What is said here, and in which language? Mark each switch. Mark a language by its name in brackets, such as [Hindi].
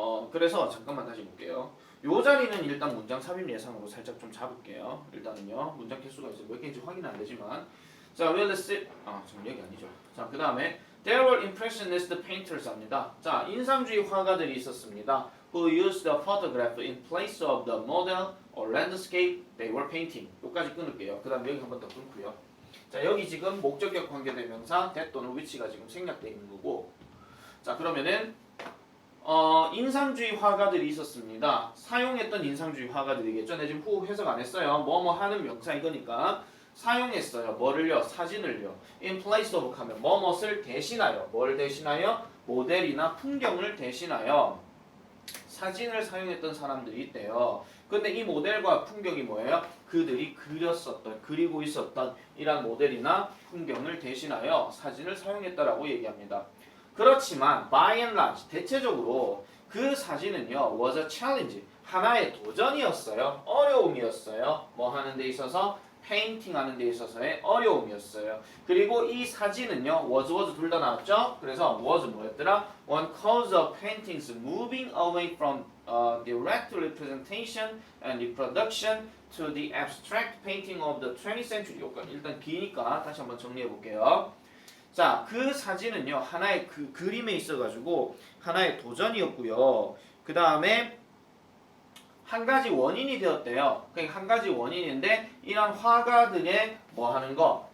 [Korean] 그래서 잠깐만 다시 볼게요. 요 자리는 일단 문장 삽입 예상으로 살짝 좀 잡을게요. 일단은요, 문장 개수가 이제 몇 개인지 확인은 안 되지만, 자, well, 지금 여기 아니죠. 자, 그 다음에 [English] There were impressionist painters [Korean] 합니다. 자, 인상주의 화가들이 있었습니다. [English] Who used a photograph in place of the model or landscape they were painting. [Korean] 여기까지 끊을게요. 그 다음 여기 한 번 더 끊고요. 자, 여기 지금 목적격 관계대명사 that 또는 which가 지금 생략되어 있는 거고, 자, 그러면은 인상주의 화가들이 있었습니다. 사용했던 인상주의 화가들이겠죠. 내 지금 후 해석 안 했어요. 뭐뭐 하는 명사 이거니까 사용했어요. 뭐를요? 사진을요. [English] In place of [Korean] 하면 뭐뭇을 대신하여. 뭘 대신하여? 모델이나 풍경을 대신하여 사진을 사용했던 사람들이 있대요. 근데 이 모델과 풍경이 뭐예요? 그들이 그리고 있었던 이런 모델이나 풍경을 대신하여 사진을 사용했다라고 얘기합니다. 그렇지만 [English] by and large [Korean] 대체적으로 그 사진은요 [English] was a challenge [Korean] 하나의 도전이었어요. 어려움이었어요. 뭐 하는 데 있어서 페인팅 하는 데 있어서의 어려움이었어요. 그리고 이 사진은요 was 둘 다 나왔죠. 그래서 was 뭐였더라? [English] One cause of paintings moving away from direct representation and reproduction to the abstract painting of the 20th century. [Korean] 일단 기니까 다시 한번 정리해 볼게요. 자, 그 사진은요 하나의 그 그림에 있어가지고 하나의 도전이었고요. 그 다음에 한 가지 원인이 되었대요. 그러니까 한 가지 원인인데 이런 화가들의 뭐 하는 거?